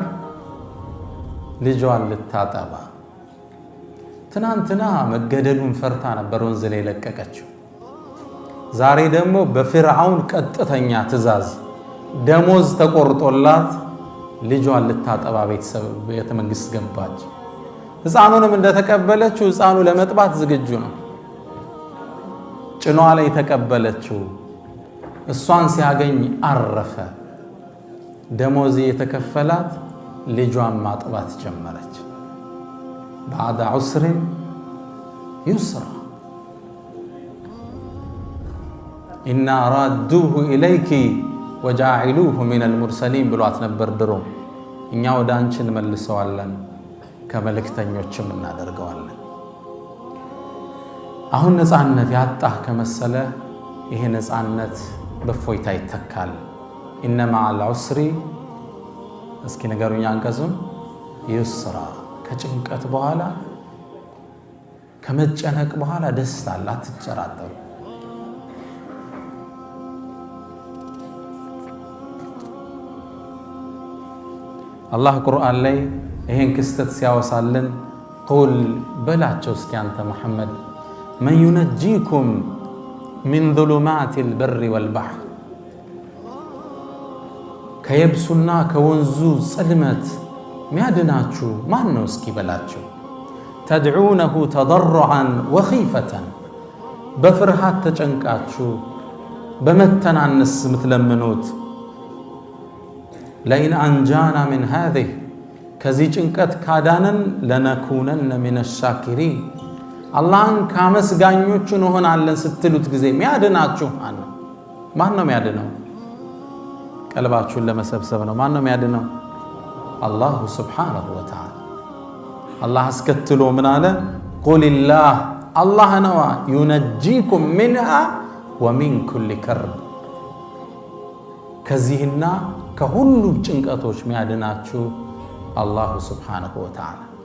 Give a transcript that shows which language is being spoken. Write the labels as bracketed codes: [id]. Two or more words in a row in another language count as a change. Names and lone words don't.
[am] ልጇን ልታጠባ። ትናንትና መገደሉን ፈርታ ነበር ወንዝ ላይ ለቀቀችው። ዛሬ ደግሞ በፍርዓውን ቀጥተኛ ትእዛዝ ደሞዝ ተቆርጦላት ልጇን ልታጠባ ቤተ መንግስት ገባች። ሕፃኑንም እንደተቀበለችው ሕፃኑ ለመጥባት ዝግጁ ነው። ጭኗ ላይ ተቀበለችው። እሷን ሲያገኝ አረፈ። ደሞዝ የተከፈላት ልጇን ማጥባት ጀመረች። [ar] بعد عسر يسرا إنا رادوه إليك وجاعلوه من المرسلين [am] ብሏት ነበር ድሮ። እኛ ወደ አንቺ እንመልሰዋለን ከመልእክተኞችም እናደርገዋለን። አሁን ነፃነት ያጣህ ከመሰለ ይሄ ነፃነት በፎይታ ይተካል። [ar] إن مع العسر [am] እስኪ ነገሩኛ አንቀጹን ይስራ ከጭንቀት በኋላ ከመጨነቅ በኋላ ደስታ አለ። አትጨራጠሩ። አላህ ቁርአን ላይ ይሄን ክስተት ሲያወሳልን ቁል በላቸው እስኪ አንተ መሐመድ [ar] من ينجيكم من ظلمات البر والبحر [am] ከየብሱና ከወንዙ ጽልመት ሚያድናችሁ ማን ነው እስኪ በላቸው። [ar] تدعونه تضرعا وخيفة [am] በፍርሃት ተጨንቃችሁ በመተናነስ ምትለምኑት [ar] لئن أنجانا من هذه [am] ከዚህ ጭንቀት ካዳነን [ar] لنكونن من الشاكرين [am] አላህን ካመስጋኞቹ እንሆናለን ስትሉት ጊዜ ሚያድናችሁ ማን ነው ሚያድነው? ቀልባችሁን ለመሰብሰብ ነው። ማን ነው ሚያድነው? አላህ [ar] سبحانه وتعالى። [am] አላህ አስከትሎ ምን አለ? ቁልላህ አላህ ነዋ [ar] ينجيكم منها ومن كل كرب [am] ከዚህና ከሁሉም ጭንቀቶች ሚያድናችሁ አላህ [ar] سبحانه وتعالى።